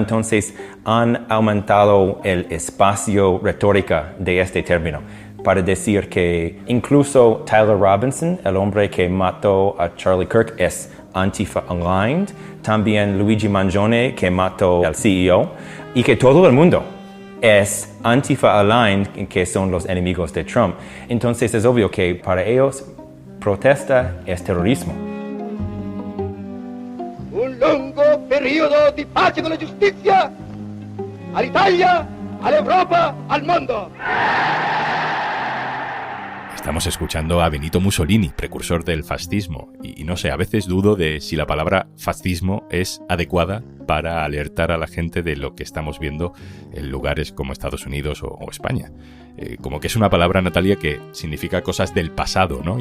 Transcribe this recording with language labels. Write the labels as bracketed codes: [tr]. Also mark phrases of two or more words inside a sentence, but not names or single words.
[es] Entonces han aumentado el espacio retórica de este término para decir que incluso Tyler Robinson, el hombre que mató a Charlie Kirk, es [en] Antifa Aligned. [es] También Luigi Mangione, que mató al CEO. Y que todo el mundo es [en] Antifa Aligned, [es] que son los enemigos de Trump. Entonces es obvio que para ellos protesta es terrorismo. [it] Un lungo periodo di pace con la giustizia all'Italia, all'Europa, al mondo. [es] Estamos escuchando a Benito Mussolini, precursor del fascismo, y no sé, a veces dudo de si la palabra fascismo es adecuada para alertar a la gente de lo que estamos viendo en lugares como Estados Unidos o España. Como que es una palabra, Natalia, que significa cosas del pasado, ¿no?